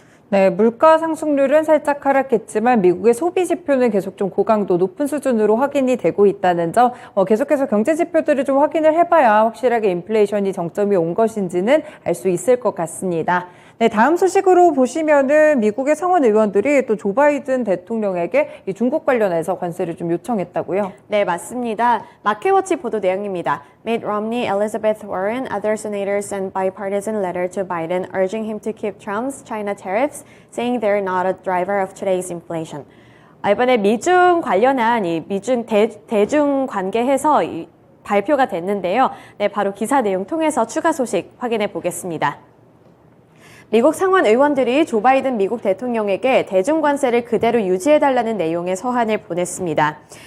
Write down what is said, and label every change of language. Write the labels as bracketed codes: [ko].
[ko] 네, 물가 상승률은 살짝 하락했지만 미국의 소비 지표는 계속 좀 고강도 높은 수준으로 확인이 되고 있다는 점, 계속해서 경제 지표들을 좀 확인을 해봐야 확실하게 인플레이션이 정점이 온 것인지는 알 수 있을 것 같습니다. 네, 다음 소식으로 보시면은 미국의 상원 의원들이 또 조 바이든 대통령에게 이 중국 관련해서 관세를 좀 요청했다고요? 네, 맞습니다. 마켓워치 보도 내용입니다. [en] Mitt Romney, Elizabeth Warren, other senators sent bipartisan letter to Biden urging him to keep Trump's China tariffs, saying they're not a driver of today's inflation. [ko] 이번에 미중 관련한 이 미중 대중 관계에서 발표가 됐는데요. 네, 바로 기사 내용 통해서 추가 소식 확인해 보겠습니다. 미국 상원 의원들이 조 바이든 미국 대통령에게 대중관세를 그대로 유지해달라는 내용의 서한을 보냈습니다.